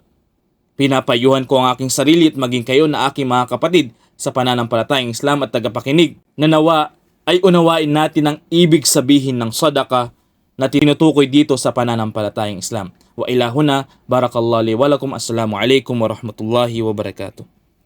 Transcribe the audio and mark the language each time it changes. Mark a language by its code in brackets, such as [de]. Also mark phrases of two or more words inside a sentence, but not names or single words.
[tl] Pinapayuhan ko ang aking sarili at maging kayo na aking mga kapatid sa pananampalatayang Islam at tagapakinig, na nawa ay unawain natin ang ibig sabihin ng sadaqah na tinutukoy dito sa pananampalatayang Islam. [ar] وإلهنا، بارك الله لي ولكم، السلام عليكم ورحمة الله وبركاته.